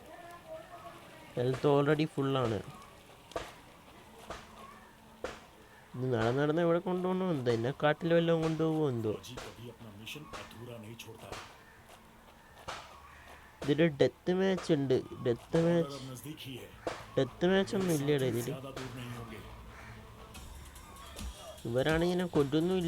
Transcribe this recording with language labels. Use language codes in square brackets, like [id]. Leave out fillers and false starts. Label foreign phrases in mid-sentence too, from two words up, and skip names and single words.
[en] health already [ml] ഫുള്ളാണ്. ഇത് നടന്ന് എവിടെ കൊണ്ടുപോകണോ എന്തോ, എന്നെ കാട്ടിൽ വല്ലതും കൊണ്ടുപോകുമോ എന്തോ. [hi] फौजी कभी अपना मिशन अधूरा नहीं छोड़ता है। [ml] ഇതിൽ [en] death match [ml] ഉണ്ട്. ഡെത്ത് बॉर्डर മാച്ച് [hi] अब नजदीक ही है। [ml] ഒന്നും ഇല്ലടാ ഇതിൽ. [hi] ज्यादा दूर नहीं होंगे। [ml] ഇവരാണെങ്കിൽ ഞാൻ കൊല്ലൊന്നുമില്ല.